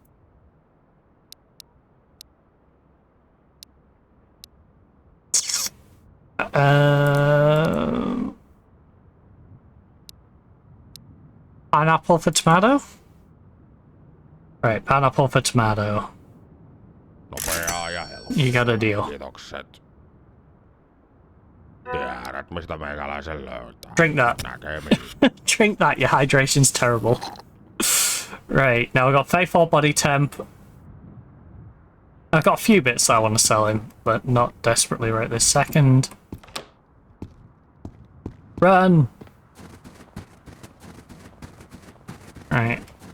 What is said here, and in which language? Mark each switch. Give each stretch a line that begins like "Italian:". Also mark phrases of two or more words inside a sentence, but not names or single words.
English: Pineapple for tomato? Right, pineapple for tomato.
Finnish: Nopeaa ja helppoa.
English: You got a deal.
Finnish: Kiitokset. Tiedät, mistä meikäläisen löytää.
English: Drink that.
Finnish: Näkemiin.
English: Drink that, your hydration's terrible. Right, now we've got Faithful Body Temp. I've got a few bits I want to sell him, but not desperately right this second. Run! Right.